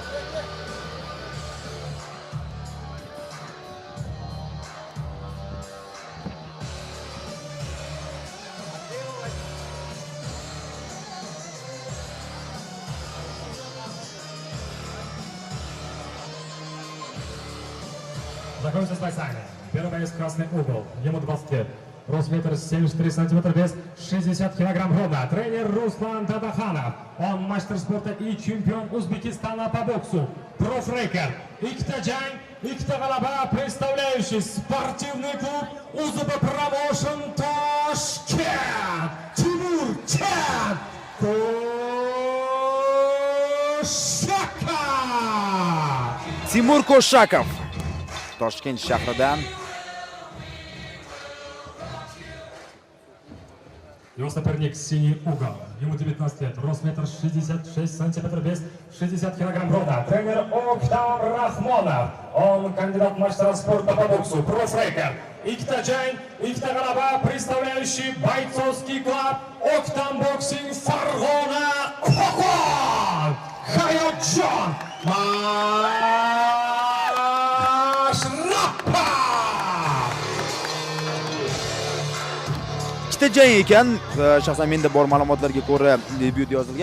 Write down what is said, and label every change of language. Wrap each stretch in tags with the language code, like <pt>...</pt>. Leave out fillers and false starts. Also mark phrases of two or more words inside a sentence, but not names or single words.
<ru>Знакомимся с бойцами. Первый боец — красный угол. Ему 20 лет. Рост метр 73 сантиметра, вес 60 килограмм ровно. Тренер Руслан Дадаханов. Он мастер спорта и чемпион Узбекистана по боксу. Профрейкер.</ru> <uz>Ikkita jang, ikkita g'alaba,</uz> <ru>представляющий спортивный клуб УЗБ Промоушен Toshkent.</ru> <uz>Timur Koshakov. Timur Koshakov Toshkent shahridan.</uz> <ru>Его соперник — синий угол. Ему 19 лет. Рост метр 66 сантиметров, вес 60 килограмм ровно. Тренер Октам Рахмонов. Он кандидат мастера спорта по боксу. Профрейкер.</ru> <uz>Ikkita jang, ikkita g'alaba,</uz> <ru>представляющий бойцовский клуб Октам Боксинг Farg'ona Qo'qon.</ru> <uz>Hayajon Mashrapov. Ikkita jang ekan, shaxsan menda bor ma'lumotlarga ko'ra debyut yozilgan.</uz>